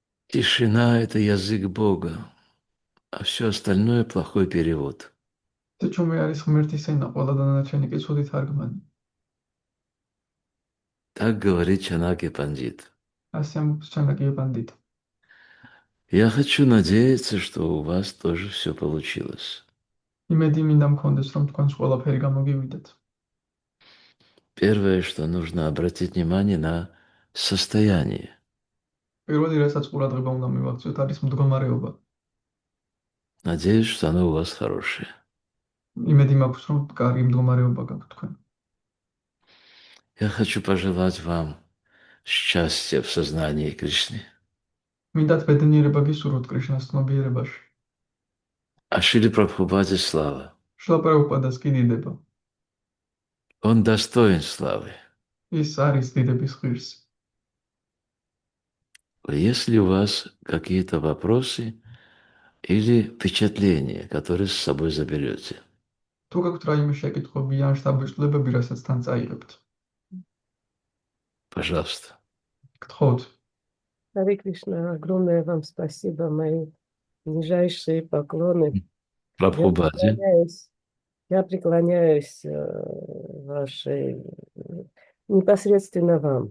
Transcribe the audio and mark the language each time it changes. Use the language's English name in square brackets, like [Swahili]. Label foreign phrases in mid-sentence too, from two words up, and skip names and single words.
[Russian] Тишина – это язык Бога, а все остальное – плохой перевод. [Georgian] Тычუმე არის ღმერთის ენა, ყველა დანარჩენი კი ცუდი თარგმანი. [Russian] Так говорит Чанаки Пандит. [Georgian] ასე ამბობს ჩანაკიე პანდიტი. [Russian] Я хочу надеяться, что у вас тоже все получилось. [Georgian] იმედი მინდა მქონდეს, რომ თქვენს ყველაფერი გამოგივიდეთ. [Russian] Первое, что нужно обратить внимание на состояние. [Georgian] პირველი, რასაც ყურადღება უნდა მივაქციოთ, არის მდგომარეობა. [Russian] Надеюсь, что оно у вас хорошее. [Georgian] იმედი მაქვს, რომ კარგი მდგომარეობა გაქვთ თქვენ. [Russian] Я хочу пожелать вам счастья в сознании Кришны. [Georgian] მინდათ ბედნიერება გისურვოთ კრიშნას ცნობიერებაში. [Russian] А Шриле Прабхупаде слава. [Georgian] შრილა პრაბჰუპადას კი დიდება. [Russian] Он достоин славы. [Georgian] ის არის დიდების ღირსი. [Russian] Если у вас какие-то вопросы или впечатления, которые с собой заберете, [Georgian] თუ გაქვთ რაიმე შეკითხვები ან შთაბეჭდილებები, რასაც თან წაიღებთ, [Russian] пожалуйста. [Georgian] გთხოვთ. [Russian] Харе Кришна, огромное вам спасибо, мои нижайшие поклоны. Прабхупаде. Я преклоняюсь вашей, непосредственно вам.